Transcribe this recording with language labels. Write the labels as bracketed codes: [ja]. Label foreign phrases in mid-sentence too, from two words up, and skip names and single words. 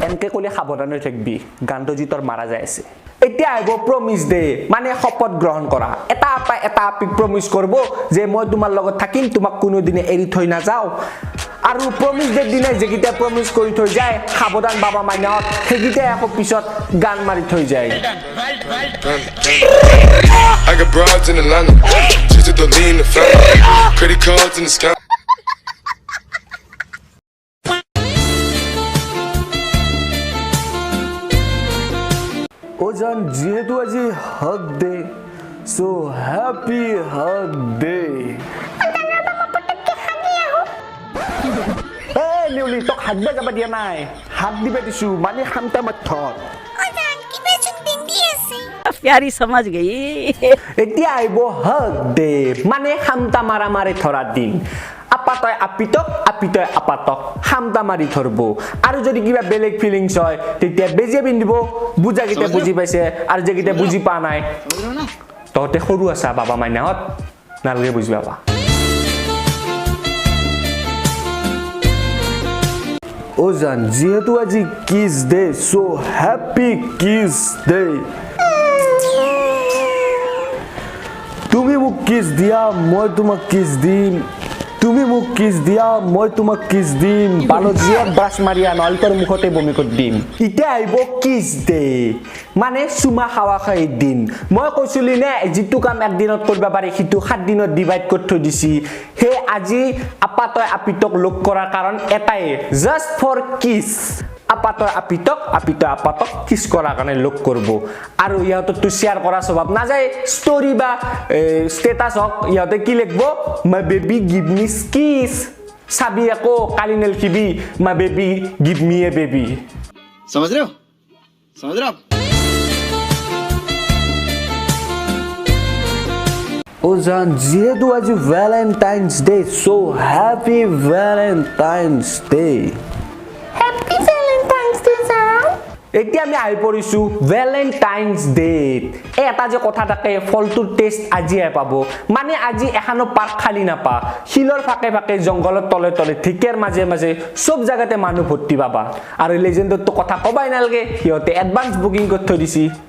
[as] এনকে ক'লে সাৱধান হৈ থাকিবি গানটো যি তোৰ মাৰা যায় আছে এতিয়া আহিব [en] promise day [as] মানে শপত গ্ৰহণ কৰা এটা আপা এটা আপিক প্ৰমিস কৰিব যে মই তোমাৰ লগত থাকিম তোমাক কোনো দিনে এৰি থৈ নাযাওঁ আৰু [en] promise day [as] দিনে যেগিটা প্ৰমিস কৰি থৈ যায় সাৱধান বাবা মাইনাত সেইগিটা আকৌ পিছত গান মাৰি থৈ যায় [en] I got broads in Atlanta, just to lean the family, credit cards in the sky. [as] ও জান যেহেতু আজি [en] hug day so happy hug day [as] এই নিউলি তোক হাত দিব যাব দিয়া নাই হাত দিবে দিছো মানে খামটা মাথত [hi] प्यारी समझ गई [as] এতিয়া আইব [en] hug day [as] মানে খামটা মাৰা মাৰি ধৰা দিন আপাতয় আপিতক আপিতয় আপাতক খামটা মাৰি ধৰব আৰু যদি কিবা বেলেগ ফিলিংছ হয় তেতিয়া বেজে পিন্ধিব বুজা কিটা বুজি পাইছে আৰু যে কিটা বুজি পা নাই তহতে সৰু আছা বাবা মাইনাহত নালগে বুজি পাবা ও জান যেহেতু আজি [en] kiss day so happy kiss day [as] তুমি মোক কিস দিয়া মই তোমাক কিস দিম তুমি মোক কিস দিয়া মই তোমাক কিস দিম বালো জিয়া ব্রাশ মারিয়া নলতৰ মুখতে বমি কৰি দিম ইতিয়া আইব [en] kiss day [as] মানে সুমা খাওয়া খাই দিন মই কৈছিলি নে যিটো কাম একদিনত কৰিবা পাৰি সিটো 7 দিনত ডিভাইড কৰি থৈ দিছি হে আজি আপাতয় আপিতক লগ কৰাৰ কাৰণ এটাই [en] just for kiss [as] আপাতয় আপিতক আপিতয় আপাতক কিস কৰাৰ কাৰণে লগ কৰিব আৰু ইহঁতক তো শেয়াৰ কৰা স্বভাৱ না যায় ষ্টৰি বা ষ্টেটাস হক ইহঁতে কি লিখব [en] my baby give me kiss [as] সাবি আকৌ কালি নেলখিবি [en] my baby give me a baby [hi] समझ रहे हो आप [as] ও জান যেহেতু আজি [en] Valentine's Day so happy Valentine's Day happy Valentine's Day [as] হ্যাপি ভ্যালেন্টাইন্স ডে জান এতিয়া আমি আহি পৰিছো [en] Valentine's Day [as] এটা যে কথা থাকে ফলটোৰ টেষ্ট আজি পাব মানে আজি এখানো পাৰ্ক খালি নাপা শিলৰ ফাকে ফাকে জংগলৰ তলে তলে ঠিকেৰ মাজে মাজে সব জায়গাতে মানুহ ভৰ্তি পাবা আৰু লেজেণ্ডৰ তো কথা কবাই নালগে সিহঁতে এডভান্স বুকিং কৰি থৈ দিছি